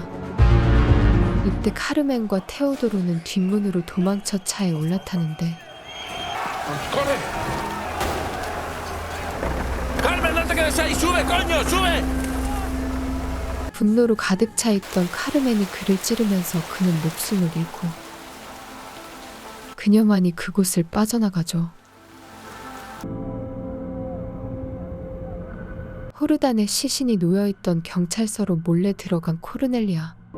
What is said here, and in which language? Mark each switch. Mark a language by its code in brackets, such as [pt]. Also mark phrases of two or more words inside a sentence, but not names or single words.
[ko] 이때 카르멘과 테오도로는 뒷문으로 도망쳐 차에 올라타는데 [es] ¡Carmen, no te quedes ahí! ¡Sube, coño! ¡Sube! [ko] 분노로 가득 차 있던 카르멘이 그를 찌르면서 그는 목숨을 잃고 그녀만이 그곳을 빠져나가죠. 호르단의 시신이 놓여있던 경찰서로 몰래 들어간 코르넬리아.